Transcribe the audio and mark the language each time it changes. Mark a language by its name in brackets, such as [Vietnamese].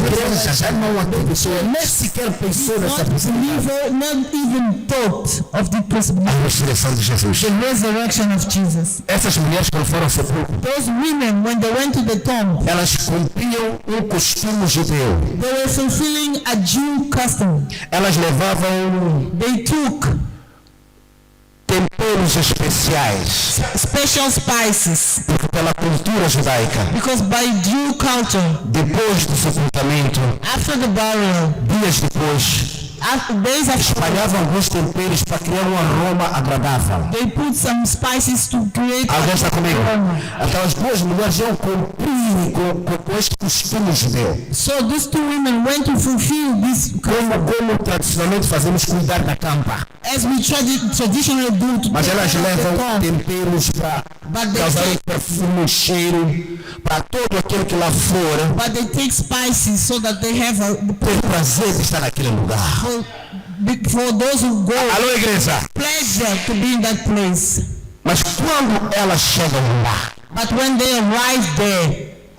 [Portuguese] igreja já não acreditou, nem sequer pensou nessa possibilidade. [English] not even thought of the possibility. [Portuguese] A ressurreição de Jesus. [English] The resurrection of Jesus. [Portuguese] Essas mulheres, quando foram ao sepulcro, [English] Those women, when they went to the tomb, [Portuguese] elas cumpriam um costume judeu. [English] they were fulfilling a Jew custom. [Portuguese] Elas levavam [English] They took [Portuguese] temperos especiais, [English] special spices [Portuguese] porque pela cultura judaica, [English] because by Jew culture, [Portuguese] depois do sepultamento, [English] after the burial, [Portuguese] dias depois, [English] days after, [Portuguese] espalhavam alguns temperos para criar um aroma agradável. [English] they put some spices to create [Portuguese] Alguém está comigo? [English] aroma. [Portuguese] Então as duas mulheres iam cumprir com este costume judeu. [English] So these two women went to fulfill this [Portuguese] Como tradicionalmente fazemos, cuidar da campa. [English] as we traditionally do to [Portuguese] Mas [English] take [Portuguese] elas [English] care of the [Portuguese] levam [English] tomb. [Portuguese] temperos para [English] But they [Portuguese] causar um [English] take, [Portuguese] perfume, cheiro, para todo aquele que lá for [English] but they take spices so that they have [Portuguese] ter prazer de estar naquele lugar. [English] for those who go [Portuguese] Alô, igreja? [English] pleasure to be in that place. [Portuguese] Mas quando elas chegam lá, [English] But when they arrive there,